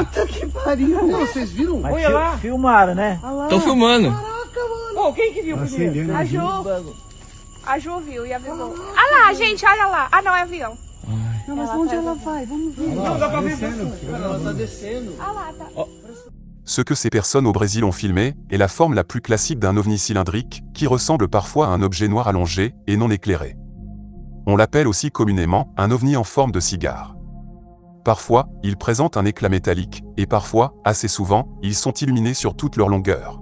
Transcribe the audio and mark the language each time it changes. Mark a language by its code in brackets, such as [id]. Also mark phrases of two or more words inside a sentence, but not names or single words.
[pt] Puta que pariu. Pô, vocês viram? Mas Olha lá. Filmaram, né? Olha lá. Tô filmando. Pô, quem que viu primeiro? Acendendo. A Ju. A Ju viu e avisou. Ah lá, gente, olha lá. Ah, não, é avião. Não, mas onde ela vai? Vamos ver. Não, dá pra ver. Ela tá descendo. Ah lá, tá. [fr] Ce que ces personnes au Brésil ont filmé est la forme la plus classique d'un ovni cylindrique, qui ressemble parfois à un objet noir allongé et non éclairé. On l'appelle aussi communément un ovni en forme de cigare. Parfois, ils présentent un éclat métallique, et parfois, assez souvent, ils sont illuminés sur toute leur longueur.